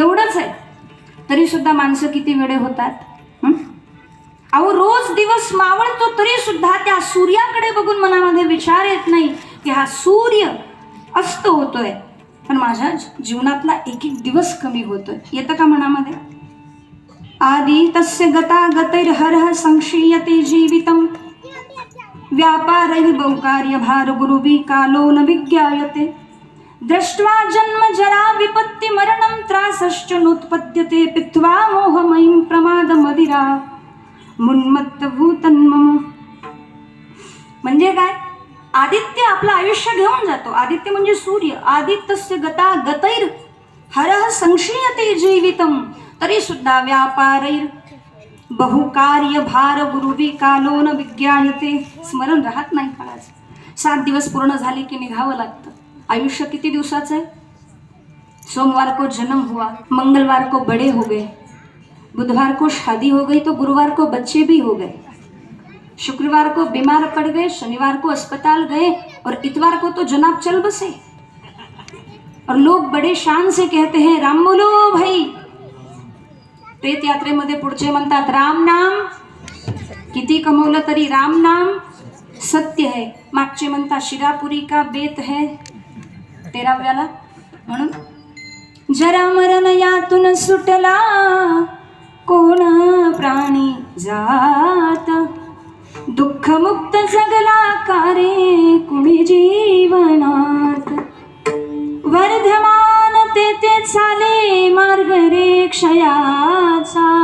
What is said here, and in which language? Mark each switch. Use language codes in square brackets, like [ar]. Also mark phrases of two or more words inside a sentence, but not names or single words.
[mr] एवढंच आहे तरी सुद्धा माणसं किती वेडे होतात. अहो रोज दिवस मावळतो तरी सुद्धा त्या सूर्याकडे बघून मनामध्ये विचार येत नाही की हा सूर्य अस्त होतोय, पण माझ्या जीवनातला एक एक दिवस कमी होतोय. येतं का मनामध्ये? [sa] आदि तस्य गता गतैर्हरः संक्षीयते जीवितम् व्यापारैः बहुकार्य भार गुरुभि कालो न विज्ञायते दृष्ट्वा जन्म जरा विपत्ति मरणं त्रासश्च नोत्पद्यते पित्वा मोहमयीं प्रमाद मदिरा मुन्मत्तभूतन्मम. [mr] म्हणजे काय? आदित्य आपलं आयुष्य घेऊन जातो. आदित्य म्हणजे सूर्य. [sa] आदित्यस्य गता गतैर हरः संक्षीयते जीवितम [mr] तरी सुद्धा [sa] व्यापारैर बहुकार्य भार गुरुभि कालो न विज्ञायते. [mr] स्मरण राहत नाही काळाचं. 7 दिवस पूर्ण झाले की निघावं लागतं. आयुष्य किती दिवसाचं आहे? [hi] सोमवार को जन्म हुआ, मंगलवार को बड़े हो गए, बुधवार को शादी हो गई तो गुरुवार को बच्चे भी हो गए, शुक्रवार को बीमार पड़ गए, शनिवार को अस्पताल गए और इतवार को तो जनाब चल बसे. और लोग बड़े शान से कहते हैं राम बोलो भाई. [mr] प्रेत यात्रेमध्ये पुढचे म्हणतात राम नाम किती कमवलं तरी [hi] राम नाम सत्य है. [mr] मागचे म्हणतात [hi] शिरापुरी का बेत है [mr] 13व्याला. म्हणून जरा मरण यातून सुटला कोण प्राणी जात दुःख मुक्त जगला कारे कुणी जीवनात वर्धमान ते चाले मार्ग रे क्षयाचा